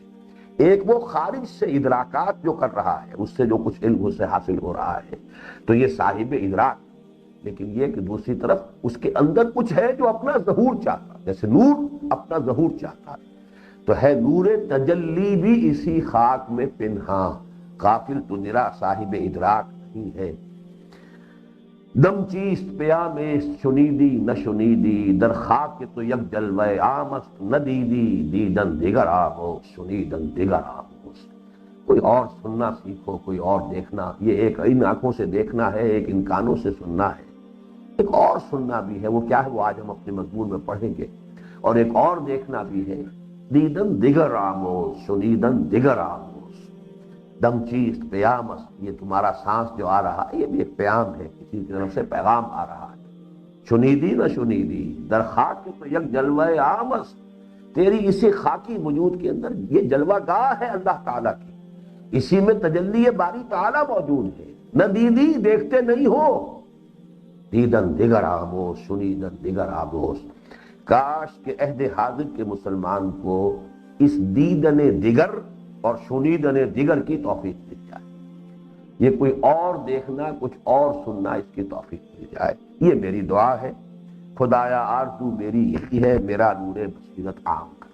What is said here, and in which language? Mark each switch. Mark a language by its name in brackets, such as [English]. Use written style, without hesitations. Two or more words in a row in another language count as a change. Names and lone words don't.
[Urdu] ایک وہ خارج سے ادراکات جو کر رہا ہے, اس سے جو کچھ علم اسے حاصل ہو رہا ہے, تو یہ صاحب ادراک. لیکن یہ کہ دوسری طرف اس کے اندر کچھ ہے جو اپنا ظہور چاہتا ہے, جیسے نور اپنا ظہور چاہتا ہے. تو ہے نور تجلی بھی اسی خاک میں پنہاں, غافل تو نرا صاحب ادراک نہیں ہے. [Persian] دم چیست پیام شنیدی نہ شنیدی, در خاک تو یک جلوہ آمست نہ دیدی, دیدن دیگر آموز شنیدن دیگر آموز. [Urdu] کوئی اور سننا سیکھو, کوئی اور دیکھنا. یہ ایک ان آنکھوں سے دیکھنا ہے, ایک ان کانوں سے سننا ہے, ایک اور سننا بھی ہے. وہ کیا ہے, وہ آج ہم اپنے مضمون میں پڑھیں گے. اور ایک اور دیکھنا بھی ہے, [Persian] دیدن دیگر آموز شنیدن دیگر آموز. دم چیست پیامس, [Urdu] یہ تمہارا سانس جو آ رہا ہے یہ بھی ایک پیام ہے, کسی کی طرف سے پیغام آ رہا ہے. [Persian] شنیدی نہ شنیدی, در خاک تو یک جلوہ آمس, [Urdu] تیری اسی خاکی وجود کے اندر یہ جلوہ گاہ ہے اللہ تعالیٰ کی, اسی میں تجلی باری تعالیٰ موجود ہے. [Persian] نہ دیدی, [Urdu] دیکھتے نہیں ہو. [Persian] دیدن دیگر آموز شنیدن دیگر آموز. [Urdu] کاش کہ عہد حاضر کے مسلمان کو اس [Persian] دیدن دیگر [Urdu] اور [Persian] شنیدن دیگر [Urdu] کی توفیق مل جائے، یہ کوئی اور دیکھنا کچھ اور سننا اس کی توفیق مل جائے، یہ میری دعا ہے۔ خدایا آرزو میری یہی ہے، میرا نور بصیرت عام کر۔